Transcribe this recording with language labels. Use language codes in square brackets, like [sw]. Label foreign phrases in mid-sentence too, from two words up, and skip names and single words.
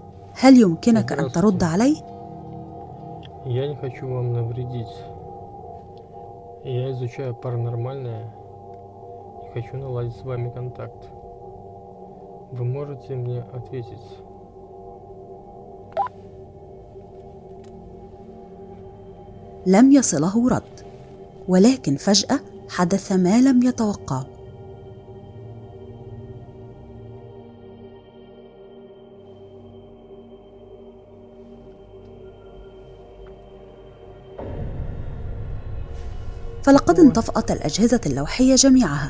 [ar] هل يمكنك أن ترد علي؟ [ru] Я не хочу вам навредить. Я изучаю паранормальное и хочу наладить с вами контакт. Вы можете мне ответить? [ar] لم يصله رد، ولكن فجأة حدث ما لم يتوقعه. فلقد انطفأت الأجهزة اللوحية جميعها.